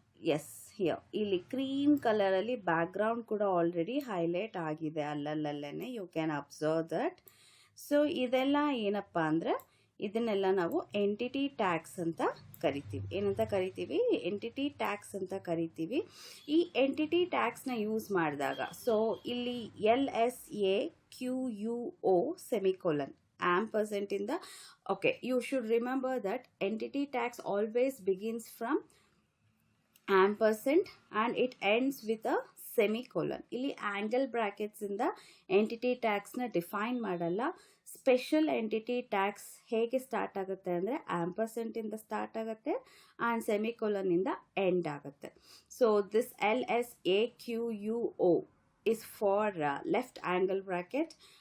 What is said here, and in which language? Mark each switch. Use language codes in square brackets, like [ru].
[kn] Yes, here ಇಲ್ಲಿ cream colour ಅಲ್ಲಿ back ground ಕೂಡ ಆಲ್ರೆಡಿ ಹೈಲೈಟ್ ಆಗಿದೆ ಅಲ್ಲಲ್ಲೇ, [en] You can observe that. [kn] So ಇದೆಲ್ಲ ಏನಪ್ಪಾ ಅಂದ್ರೆ ಇದನ್ನೆಲ್ಲ ನಾವು ಎಂಟಿಟಿ ಟ್ಯಾಗ್ಸ್ ಅಂತ ಕರಿತೀವಿ. ಏನಂತ ಕರಿತೀವಿ? ಎಂಟಿಟಿ ಟ್ಯಾಗ್ಸ್ ಅಂತ ಕರಿತೀವಿ. ಈ ಎಂಟಿಟಿ ಟ್ಯಾಗ್ಸ್ನ ಯೂಸ್ ಮಾಡಿದಾಗ, ಸೊ ಇಲ್ಲಿ [en] LSAQUO semicolon ampersand in the, okay, you should remember that entity tags always begins from ampersand and it ends with a semicolon. [kn] ಇಲ್ಲಿ angle brackets ಇಂದ entity tags ನ define ಮಾಡಲ್ಲ. Special entity tags ಹೇಗೆ start ಆಗುತ್ತೆ ಅಂದರೆ ampersand ಇಂದ start ಆಗುತ್ತೆ and semicolon ಇಂದ ಎಂಡ್ ಆಗುತ್ತೆ. [en] So this LSAQUO is for left angle bracket.